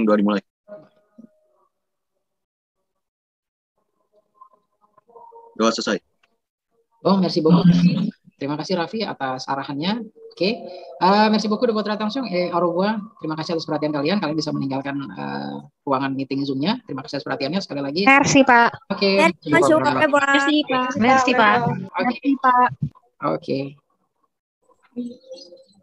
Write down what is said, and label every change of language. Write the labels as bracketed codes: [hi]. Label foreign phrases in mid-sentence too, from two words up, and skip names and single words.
[id] Doa dimulai. Doa selesai. [fr] Bon, merci beaucoup. [id] Terima kasih Raffi atas arahannya. Oke, [fr] merci beaucoup de votre attention et au revoir. [id] Terima kasih atas perhatian kalian. Kalian bisa meninggalkan ruangan meeting Zoom-nya. Terima kasih atas perhatiannya sekali lagi. [fr] Merci, Pak. [id] Oke. [fr] Merci, Pak. Merci, Pak. [id] Oke. Oke.